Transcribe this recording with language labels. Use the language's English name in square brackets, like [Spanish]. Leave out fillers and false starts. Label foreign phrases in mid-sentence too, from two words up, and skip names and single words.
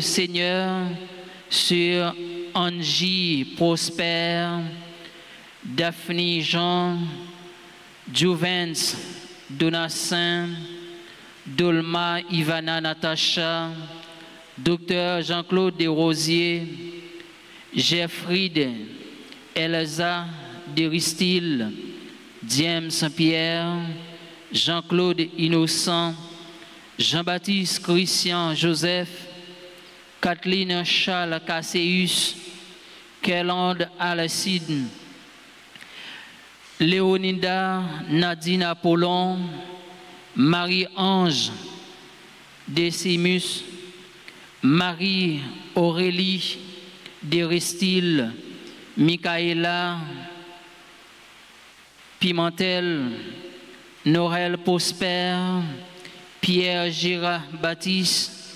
[French] Seigneur, sur Angie Prosper, Daphne Jean, Juvens Donassin, Dolma Ivana Natacha, Docteur Jean-Claude Desrosiers, Jeffrey Elsa Deristil, James Saint-Pierre, Jean-Claude Innocent, Jean-Baptiste Christian Joseph, Kathleen Charles Casséus, Kelande Alcide, Léonida Nadine Apollon, Marie-Ange Décimus, Marie-Aurélie Deristil, Michaela Pimentel, Norel Prosper, Pierre Gérard Baptiste,